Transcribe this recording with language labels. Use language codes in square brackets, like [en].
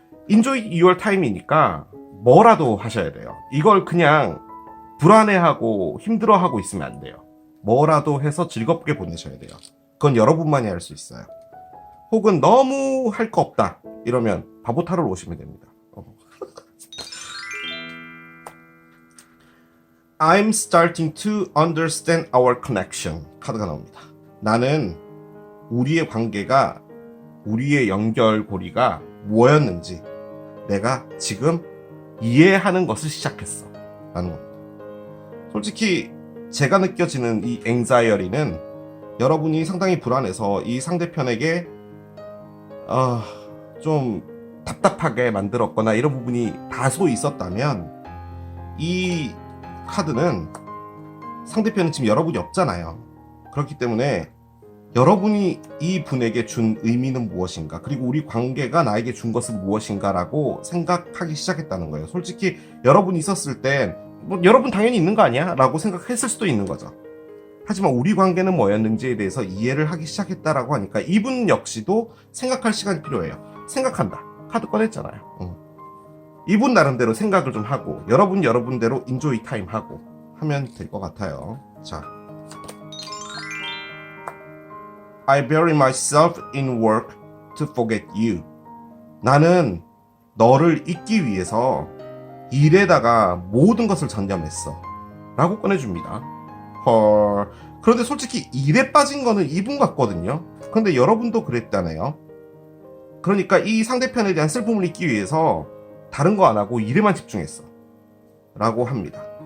[en] Enjoy your time [ko] 이니까 뭐라도 하셔야 돼요. 이걸 그냥 불안해하고 힘들어하고 있으면 안 돼요. 뭐라도 해서 즐겁게 보내셔야 돼요. 그건 여러분만이 할 수 있어요. 혹은 너무 할 거 없다 이러면 바보 타러 오시면 됩니다. [en] I'm starting to understand our connection [ko] 카드가 나옵니다. 나는 우리의 관계가, 우리의 연결고리가 뭐였는지 내가 지금 이해하는 것을 시작했어 라는 겁니다. 솔직히 제가 느껴지는 이 anxiety는 여러분이 상당히 불안해서 이 상대편에게 좀 답답하게 만들었거나 이런 부분이 다소 있었다면, 이 카드는 상대편은 지금 여러분이 없잖아요. 그렇기 때문에 여러분이 이 분에게 준 의미는 무엇인가, 그리고 우리 관계가 나에게 준 것은 무엇인가라고 생각하기 시작했다는 거예요. 솔직히 여러분이 있었을 땐 뭐 여러분 당연히 있는 거 아니야? 라고 생각했을 수도 있는 거죠. 하지만 우리 관계는 뭐였는지에 대해서 이해를 하기 시작했다라고 하니까 이분 역시도 생각할 시간이 필요해요. 생각한다. 카드 꺼냈잖아요. 이분 나름대로 생각을 좀 하고 여러분대로 인조이 타임 하고 하면 될 것 같아요. 자, [en] I bury myself in work to forget you. [ko] 나는 너를 잊기 위해서 일에다가 모든 것을 전념했어 라고 꺼내줍니다. 헐. 그런데 솔직히 일에 빠진 거는 이분 같거든요. 그런데 여러분도 그랬다네요. 그러니까 이 상대편에 대한 슬픔을 잊기 위해서 다른 거 안 하고 일에만 집중했어 라고 합니다.